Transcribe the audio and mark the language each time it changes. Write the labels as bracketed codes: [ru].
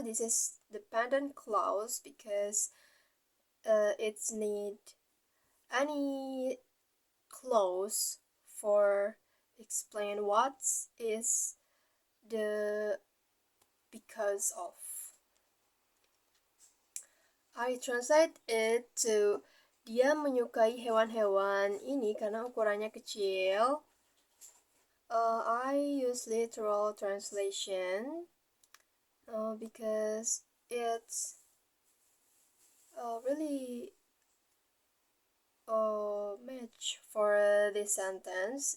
[en] This is dependent clause because it's need any clause for explain what is the because of. I translate it to [id] Dia menyukai hewan-hewan ini karena ukurannya kecil. [en] I use literal translation because it's really match for this sentence.